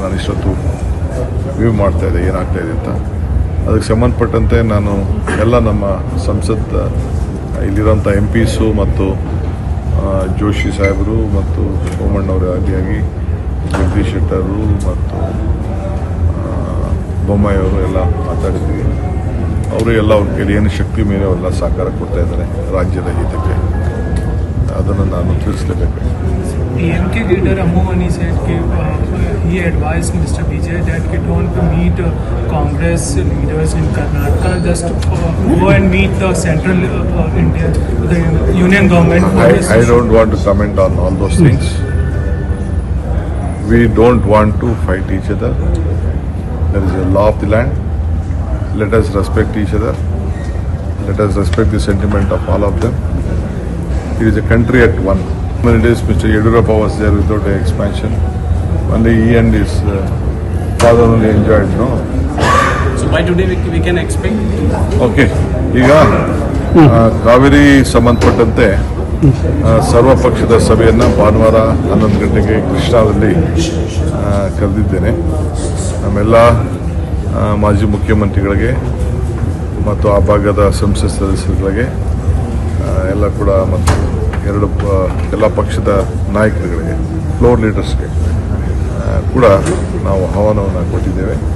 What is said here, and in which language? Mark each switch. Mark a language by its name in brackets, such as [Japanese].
[Kannada] ನಾನು ಇಷ್ಟೊತ್ತು ವ್ಯೂ ಮಾಡ್ತಾ ಇದ್ದೆ ಏನಾಗ್ತಾ ಇದೆ ಅಂತ. ಅದಕ್ಕೆ ಸಂಬಂಧಪಟ್ಟಂತೆ ನಾನು ಎಲ್ಲ ನಮ್ಮ ಸಂಸತ್ ಇಲ್ಲಿರೋಂಥ MPಸು ಮತ್ತು ಜೋಶಿ ಸಾಹೇಬರು ಮತ್ತು ಸೋಮಣ್ಣವರು ಆದಿಯಾಗಿ ಜಗದೀಶ್ ಶೆಟ್ಟರು ಮತ್ತು ಬೊಮ್ಮಾಯಿ ಅವರು ಎಲ್ಲ ಮಾತಾಡಿದ್ವಿ. ಅವರು ಎಲ್ಲ ಅವ್ರ ಕೈಲಿ ಏನು ಶಕ್ತಿ ಮೇಲೆ ಅವರೆಲ್ಲ ಸಹಕಾರ ಕೊಡ್ತಾ ಇದ್ದಾರೆ ರಾಜ್ಯದ ಹಿತಕ್ಕೆ. ಅದನ್ನು ನಾನು ತಿಳಿಸಲೇಬೇಕು. [English] DMK leader Amuvani said he advised Mr. Vijay that he don't meet Congress leaders in Karnataka, just go and meet the central India, the union government. I don't want to comment on all those things. We don't want to fight each other. There is a law of the land. Let us respect each other. Let us respect the sentiment of all of them. It is a country at one. Many days Mr. Yedurappa was there without an expansion. Only he and his father only enjoyed, no? So by today we can expect? Okay. [Kannada] ಈಗ ಕಾವೇರಿ ಸಂಬಂಧಪಟ್ಟಂತೆ ಸರ್ವ ಪಕ್ಷದ ಸಭೆಯನ್ನು ಭಾನುವಾರ 11 ಗಂಟೆಗೆ ಕೃಷ್ಣಾದಲ್ಲಿ ಕರೆದಿದ್ದೇನೆ. ನಮ್ಮೆಲ್ಲ ಮಾಜಿ ಮುಖ್ಯಮಂತ್ರಿಗಳಿಗೆ ಮತ್ತು ಆ ಭಾಗದ ಸಂಸತ್ ಸದಸ್ಯರುಗಳಿಗೆ ಎಲ್ಲ ಕೂಡ ಮತ್ತು ಎಲ್ಲ ಪಕ್ಷದ ನಾಯಕರುಗಳಿಗೆ ಫ್ಲೋರ್ ಲೀಡರ್ಸ್ಗೆ ಕೂಡ ನಾವು ಆಹ್ವಾನವನ್ನು ಕೊಟ್ಟಿದ್ದೇವೆ.